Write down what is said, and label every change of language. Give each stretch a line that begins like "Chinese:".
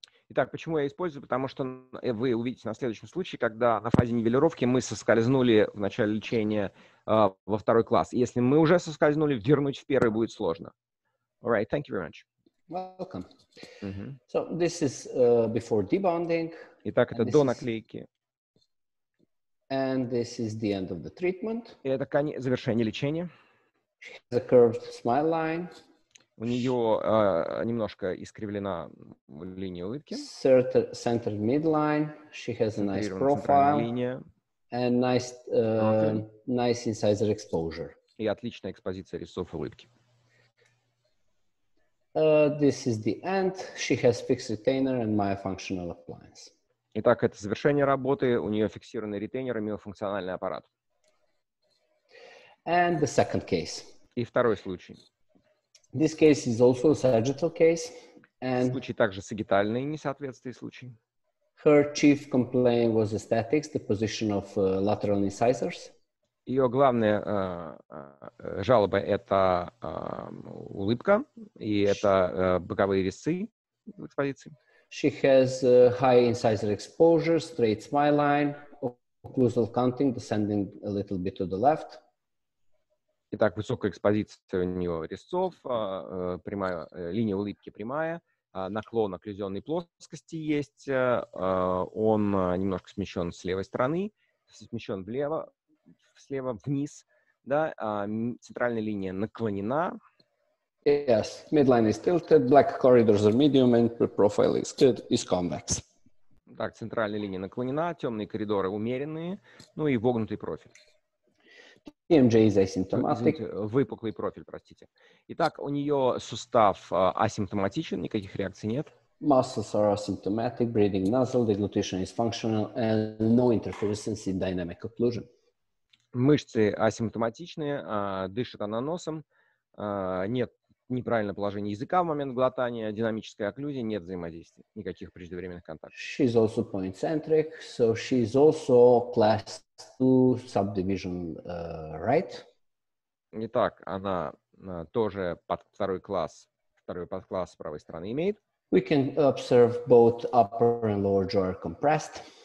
Russian: Итак, почему я использую? Потому что вы увидите на следующем случае, когда на фазе нивелировки мы соскользнули в начале лечения во второй класс. Если мы уже соскользнули, вернуть в первый будет сложно.
English: All right, thank you very much. Welcome. So this is before debonding.
Russian: Итак, это до наклейки.
English: And this is the end of the treatment.
Russian: И это завершение лечения.
English: The curved smile line.
Russian: У нее немножко искривлена линия улыбки.
English: Center midline. She has a nice profile. And nice incisor exposure.
Russian: И отличная экспозиция резцов улыбки.
English: This is the end. She has fixed retainer and myofunctional appliance.
Russian: Итак, это завершение работы. У нее фиксированный ретейнер и миофункциональный аппарат.
English: And the second case.
Russian: И второй случай.
English: This case is also a sagittal case. And
Russian: случай также сагитальный несоответствие случай.
English: Her chief complaint was aesthetics, the position of lateral incisors.
Russian: Ее главная жалоба — это улыбка, и это боковые резцы в экспозиции.
English: She has high incisor exposure, straight smile line, occlusal counting descending a little bit to the left.
Russian: Итак, высокая экспозиция у нее резцов, прямая, линия улыбки прямая, наклон окклюзионной плоскости есть, он немножко смещен с левой стороны, смещен слева вниз, да, центральная линия наклонена.
English: Yes, midline is tilted, black corridors are medium, and the profile is convex.
Russian: Так, центральная линия наклонена, темные коридоры умеренные, ну и вогнутый профиль.
English: TMJ is asymptomatic.
Russian: Выпуклый профиль, простите. Итак, у нее сустав асимптоматичен, никаких реакций нет.
English: Muscles are asymptomatic, breathing nasal, deglutition is functional, and no interference in dynamic occlusion.
Russian: Мышцы асимптоматичные, дышит она носом, нет неправильного положения языка в момент глотания, динамической окклюзии, нет взаимодействия, никаких преждевременных контактов.
English: She's also point-centric, so she's also class 2 subdivision right.
Russian: Итак, она тоже второй подкласс с правой стороны имеет.
English: We can observe both upper and lower jaw are compressed.